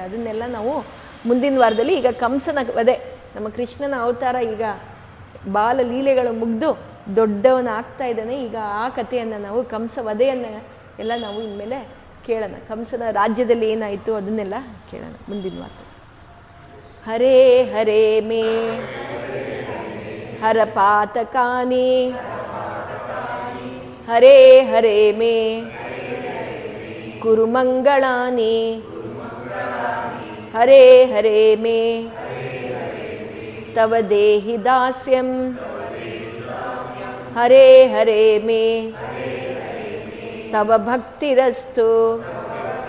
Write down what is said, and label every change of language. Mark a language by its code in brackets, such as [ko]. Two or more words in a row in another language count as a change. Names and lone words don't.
[kn] ಅದನ್ನೆಲ್ಲ ನಾವು ಮುಂದಿನ ವಾರದಲ್ಲಿ, ಈಗ ಕಂಸನ ವಧೆ, ನಮ್ಮ ಕೃಷ್ಣನ ಅವತಾರ ಈಗ ಬಾಲ ಲೀಲೆಗಳು ಮುಗಿದು ದೊಡ್ಡವನ ಆಗ್ತಾ ಇದ್ದಾನೆ. ಈಗ ಆ ಕಥೆಯನ್ನು ನಾವು ಕಂಸ ವಧೆಯನ್ನು ಎಲ್ಲ ನಾವು ಇನ್ಮೇಲೆ ಕೇಳೋಣ. ಕಂಸನ ರಾಜ್ಯದಲ್ಲಿ ಏನಾಯಿತು ಅದನ್ನೆಲ್ಲ ಕೇಳೋಣ ಮುಂದಿನ ವಾರದಲ್ಲಿ. [sa] ಹರೇ ಹರೇ ಮೇ ಹರ ಪಾತಕಾನಿ, ಹರೇ ಹರೇ ಮೇ ಕುರು ಮಂಗಳಾನಿ, ಹರೇ ಹರೇ ಮೇ ತವ ದೇಹಿ ದಾಸ್ಯಂ, ಹರೇ ಹರೇ ಮೇ ತವ ಭಕ್ತಿರಸ್ತು.